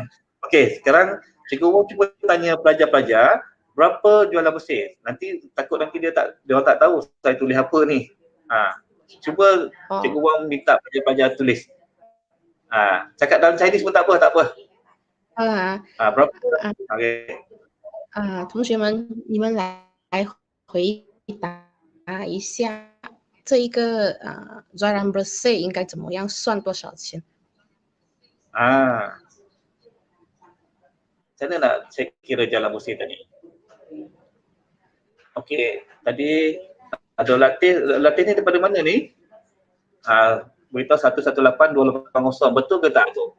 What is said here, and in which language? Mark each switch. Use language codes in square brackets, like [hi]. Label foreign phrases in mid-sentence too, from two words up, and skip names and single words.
[ms] Okey, sekarang Cikgu Wong cuba tanya pelajar-pelajar berapa jualan bersih. Nanti takut nanti dia tak tahu saya tulis apa ni. Cuba Cikgu Wong minta pelajar-pelajar tulis. Cakap dalam Chinese pun tak apa. Berapa? Okey. [zh] 同学们，你们来回答一下这一个 [ms] jalan bersih [zh] 应该怎么样算多少钱？ [ms] Macam mana nak check kira jalan bersih tadi? Okey, tadi ada latih ni daripada mana ni? Beritahu 118280, betul ke tak tu?